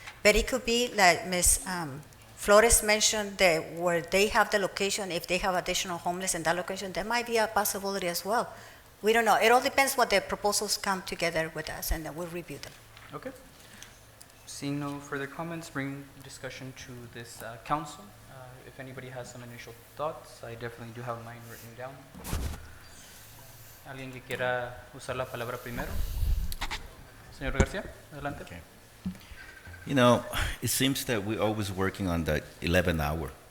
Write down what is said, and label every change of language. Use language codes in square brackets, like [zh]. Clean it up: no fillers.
[en] But it could be like Ms. Flores mentioned, that where they have the location, if they have additional homeless in that location, there might be a possibility as well. We don't know. It all depends what the proposals come together with us, and then we'll review them. Okay. Seeing no further comments, bring discussion to this council. If anybody has some initial thoughts, I definitely do have mine written down. [es] ¿Alguien que quiera usar la palabra primero? Señor García, adelante. [en] Okay. You know, it seems that we're always working on that 11 hour.